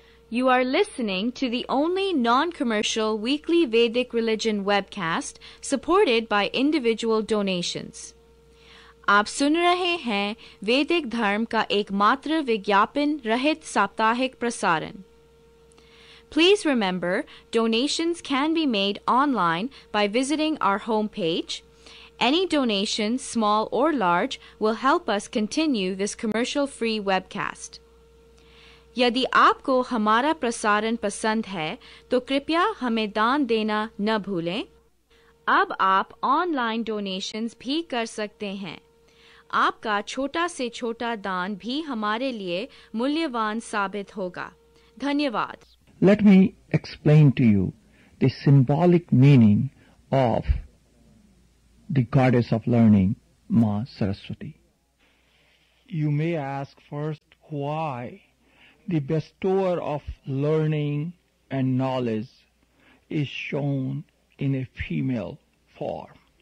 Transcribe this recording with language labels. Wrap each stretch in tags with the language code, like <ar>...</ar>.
<en>You are listening to the only non-commercial weekly Vedic religion webcast supported by individual donations.</en> <hi>आप सुन रहे हैं वैदिक धर्म का एकमात्र विज्ञापन रहित साप्ताहिक प्रसारण.</hi> <en>Please remember, donations can be made online by visiting our homepage. Any donation, small or large, will help us continue this commercial-free webcast.</en> <hi>यदि आपको हमारा प्रसारण पसंद है तो कृपया हमें दान देना न भूलें. अब आप ऑनलाइन डोनेशंस भी कर सकते हैं. आपका छोटा से छोटा दान भी हमारे लिए मूल्यवान साबित होगा. धन्यवाद.</hi> <en>Let me explain to you the symbolic meaning of the goddess of learning, Ma Saraswati. You may ask first why the bestower of learning and knowledge is shown in a female form.</en>